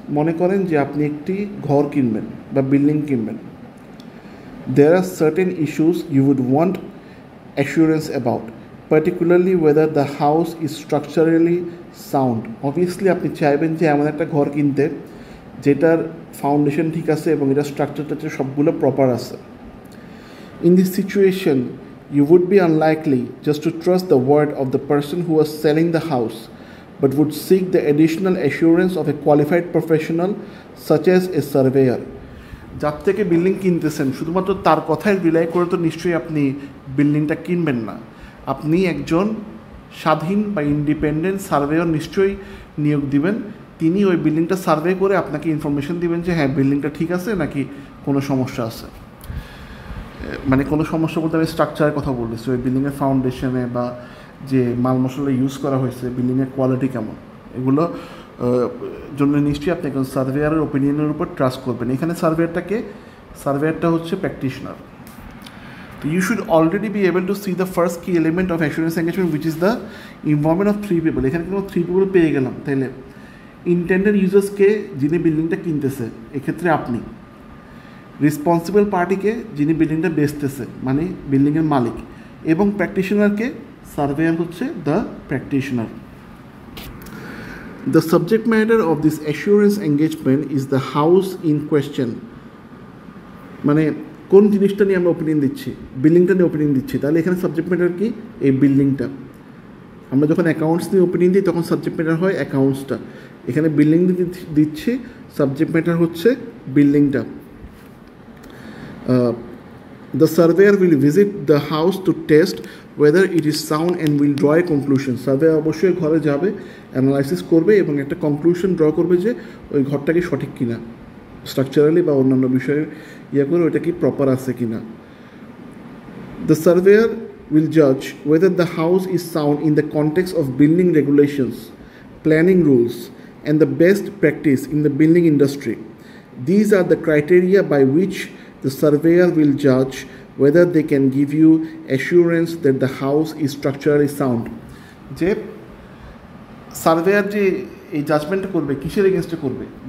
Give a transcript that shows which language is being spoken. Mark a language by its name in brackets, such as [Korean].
[Bangla] মনে করেন যে আপনি একটি ঘর কিনবেন বা বিল্ডিং কিনবেন. [English] There are certain issues you would want assurance about, particularly whether the house is structurally sound. [Bangla] Obviously আপনি চাইবেন যে এমন একটা ঘর কিনতে যেটার ফাউন্ডেশন ঠিক আছে এবং এটা স্ট্রাকচারটা সবগুলো প্রপার আছে. [English] In this situation, you would be unlikely just to trust the word of the person who was selling the house, but would seek the additional assurance of a qualified professional such as a surveyor. [Bangla] যার থেকে building কিনতেছেন শুধুমাত্র তার কথায় rely করে তো নিশ্চয়ই আপনি বিল্ডিংটা কিনবেন না. আপনি একজন স্বাধীন বা ইন্ডিপেন্ডেন্ট সার্ভেয়র নিশ্চয়ই নিয়োগ দিবেন. তিনি ওই বিল্ডিংটা সার্ভে করে আপনাকে ইনফরমেশন দিবেন যে হ্যাঁ বিল্ডিংটা ঠিক আছে নাকি কোনো সমস্যা আছে. মানে কোনো সমস্যা বলতে আমি স্ট্রাকচারের কথা বলতেছি, ওই বিল্ডিংয়ের ফাউন্ডেশনে বা যে মাল মশলা ইউজ করা হয়েছে, বিল্ডিংয়ের কোয়ালিটি কেমন, এগুলো জন্য নিশ্চয়ই আপনি একজন সার্ভেয়ারের ওপিনিয়নের উপর ট্রাস্ট করবেন. এখানে সার্ভেয়ারটা হচ্ছে প্র্যাকটিশনার. [English] তো you should already be able to see the first key element of assurance engagement which is the involvement of 3 people. [Bangla] এখানে কিন্তু 3 পিপল পেয়ে গেলাম. তাইলে ইন্টেন্ডেড ইউজার্সকে যিনি বিল্ডিংটা কিনতেছে, এক্ষেত্রে আপনি রেসপন্সিবল পার্টিকে যিনি বিল্ডিংটা বেচতেছে মানে বিল্ডিংয়ের মালিক, এবং প্র্যাকটিশনারকে সার্ভেয়ার হচ্ছে the practitioner. [English] The subject matter of this assurance engagement is the house in question. [Bangla] মানে কোন জিনিসটা নিয়ে আমরা ওপিনিয়ন দিচ্ছি, বিল্ডিংটা নিয়ে ওপিনিয়ন দিচ্ছি. তাহলে এখানে সাবজেক্ট ম্যাটার কি? এই বিল্ডিংটা. আমরা যখন অ্যাকাউন্টস নিয়ে ওপিনিয়ন দিই তখন সাবজেক্ট ম্যাটার হয় অ্যাকাউন্টসটা. এখানে বিল্ডিং দিচ্ছি, সাবজেক্ট ম্যাটার হচ্ছে বিল্ডিংটা. [English] The surveyor will visit the house to test whether it is sound and will draw a conclusion. [Bangla] Surveyor অবশ্যই ঘরে যাবে, অ্যানালাইসিস করবে এবং একটা কনক্লুশন ড্র করবে যে ওই ঘরটা কি সঠিক কিনা, স্ট্রাকচারালি বা অন্যান্য বিষয়ে করে ওইটা কি প্রপার আছে কিনা. [English] The surveyor will judge whether the house is sound in the context of building regulations, planning rules, and the best practice in the building industry. These are the criteria by which the surveyor will judge whether they can give you assurance that the house is structurally sound. [Bangla] যে surveyor যে এই জাজমেন্টটা করবে কিসের এগেনস্টে করবে?